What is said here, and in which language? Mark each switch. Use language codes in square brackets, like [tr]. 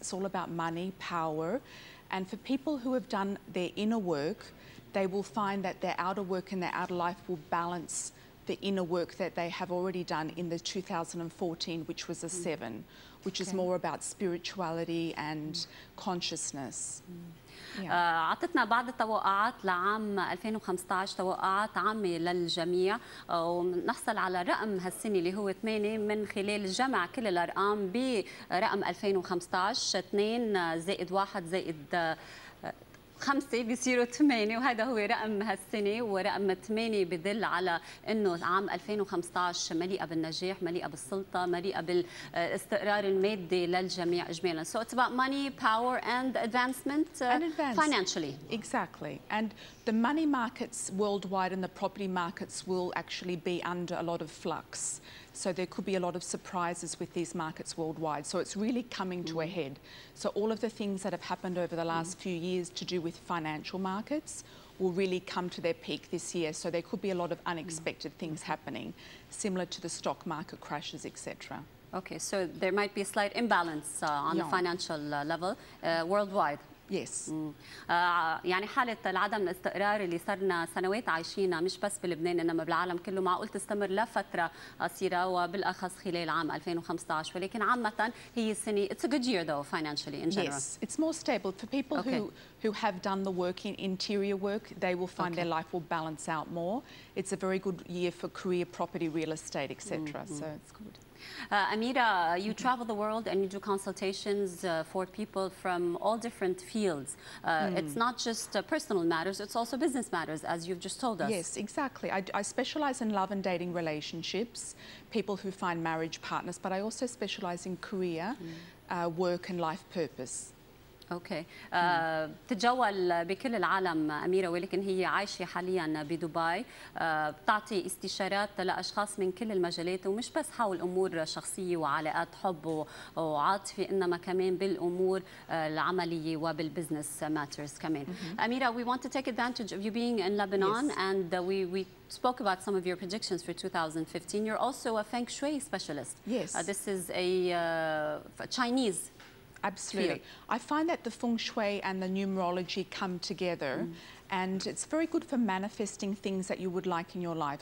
[en] It's all about money, power. And for people who have done their inner work, they will find that their outer work and their outer life will balance the inner work that they have already done in the 2014, which was a 7, which is more about spirituality and consciousness. [ar] عطتنا بعض التوقعات لعام 2015، توقعات عامة للجميع، ونحصل على رقم هالسنة اللي هو 8 من خلال جمع كل الأرقام برقم 2015. 2 زائد 1 زائد 5 بيصيروا 8، وهذا هو رقم هالسنة. ورقم 8 بدل على انه عام 2015 مليئة بالنجاح، مليئة بالسلطة، مليئة بالاستقرار المادي للجميع اجمالا. [en] So it's about money, power and advancement financially. Exactly. And the money markets worldwide and the property markets will actually be under a lot of flux. So there could be a lot of surprises with these markets worldwide. So it's really coming to a head. So all of the things that have happened over the last few years to do with financial markets will really come to their peak this year. So there could be a lot of unexpected things happening, similar to the stock market crashes, etc. Okay, so there might be a slight imbalance on the financial level worldwide. Yes. [ar] يعني حالة العدم الاستقرار اللي صرنا سنوات عايشينها مش بس بلبنان إنما بالعالم كله معقول تستمر لفترة قصيرة وبالأخص خلال عام 2015. ولكن عامة هي السنة [en] it's a good year though financially in general. Yes, it's more stable for people who have done the work in interior work. They will find their life will balance out more. It's a very good year for career, property, real estate, etc. So it's good. Amira, you travel the world and you do consultations for people from all different fields. It's not just personal matters, it's also business matters, as you've just told us. Yes, exactly. I specialize in love and dating relationships, people who find marriage partners, but I also specialize in career, work and life purpose. [ar] اوكي. بتتجول بكل العالم أميرة، ولكن هي عايشة حاليا بدبي. بتعطي استشارات لأشخاص من كل المجالات، ومش بس حول أمور شخصية وعلاقات حب وعاطفة، إنما كمان بالأمور العملية وبالبزنس ماترز كمان. [en] Amira, we want to take advantage of you being in Lebanon, and we spoke about some of your predictions for 2015. You're also a Feng Shui specialist. Yes. This is a Chinese. Absolutely. I find that the feng shui and the numerology come together, and it's very good for manifesting things that you would like in your life.